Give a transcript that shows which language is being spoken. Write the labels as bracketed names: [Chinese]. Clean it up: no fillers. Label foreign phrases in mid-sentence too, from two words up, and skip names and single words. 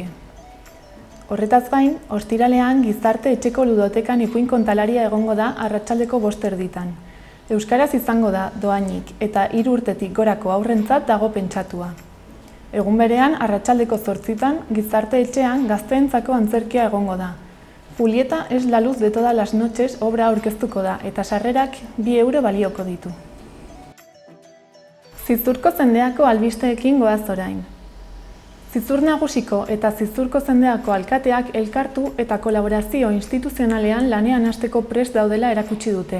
[Basque] Horretaz gain, ostiralean Gizarte Etxeko Ludotekan ipuin kontalaria egongo da arratsaldeko 5:00. Euskaraz izango da dohainik eta 3 urtetik gorako haurrentzat dago pentsatua. Egun berean, arratsaldeko 8:00 Gizarte Etxean gazteentzako antzerkia egongo da. Julieta es la luz de todas las noches obra aurkeztuko da eta sarrerak 2 euro balioko ditu. Zizurko zendeako albisteekin goaz orain. Zizur Nagusiko eta Zizurko zendeako alkateak elkartu eta kolaborazio instituzionalean lanean hasteko prest daudela erakutsi dute.